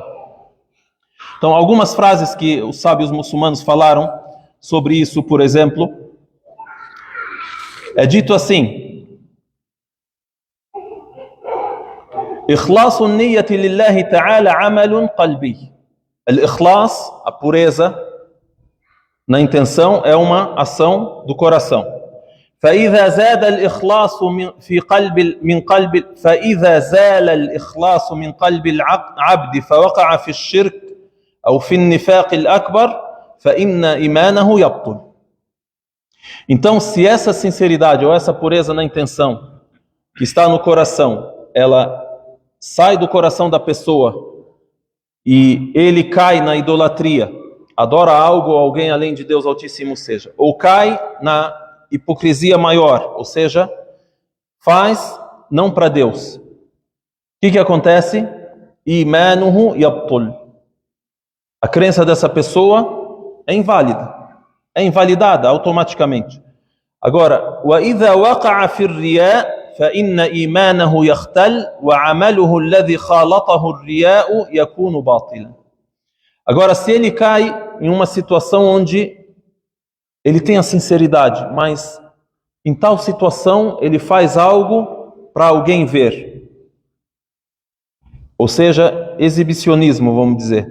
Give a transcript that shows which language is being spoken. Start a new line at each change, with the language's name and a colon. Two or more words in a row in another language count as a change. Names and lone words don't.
Portuguese: Então, algumas frases que os sábios muçulmanos falaram sobre isso, por exemplo, é dito assim:
Arabic: إخلاص النية لله تعالى عمل قلبي. الإخلاص,
Portuguese: a pureza na intenção, é uma ação do coração.
Arabic: فإذا زاد الإخلاص في قلب من قلب فإذا زال الإخلاص من قلب العبد فوقع في الشرك أو في النفاق الأكبر فإن إيمانه يبطل.
Portuguese: Então, se essa sinceridade ou essa pureza na intenção que está no coração, ela sai do coração da pessoa e ele cai na idolatria, adora algo ou alguém além de Deus Altíssimo seja, ou cai na hipocrisia maior, ou seja, faz não para Deus. O que acontece?
Arabic: إيمانه يبطل.
Portuguese: A crença dessa pessoa é inválida, é invalidada automaticamente. Agora,
Arabic: وَإِذَا وَقَعَ فِي الرِّيَاءِ فَإِنَّ إِيمَانَهُ يَخْتَلْ وَعَمَلُهُ الَّذِي خَالَطَهُ الرِّيَاءُ يَكُونُ بَاطِلًا.
Portuguese: Agora, se ele cai em uma situação onde ele tem a sinceridade, mas em tal situação ele faz algo para alguém ver, ou seja, exibicionismo, vamos dizer.